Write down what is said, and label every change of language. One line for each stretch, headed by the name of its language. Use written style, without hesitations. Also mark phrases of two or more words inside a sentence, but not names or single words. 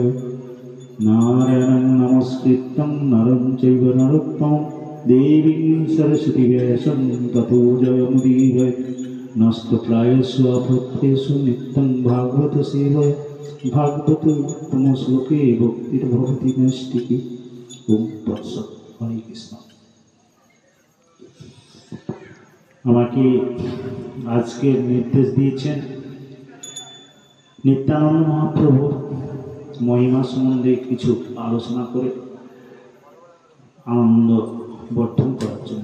Sanskrit: नारायणं नमस्कृतं नरं चैव नरोत्तमं देवीं सरस्वतीं व्यासं ततो जयमुदीरये। नस्तप्रायेषु अपत्येषु नित्यं भागवत सेवया भागवत तमश्लोके भक्तिर्भवति नैष्टिकी। ओम तत्सत्। हरे कृष्ण।
Bangla: আমাকে আজকে নির্দেশ দিয়েছেন নিত্যানন্দ মহাপ্রভুর মহিমা সম্বন্ধে কিছু আলোচনা করে আনন্দ বর্ধন করার জন্য।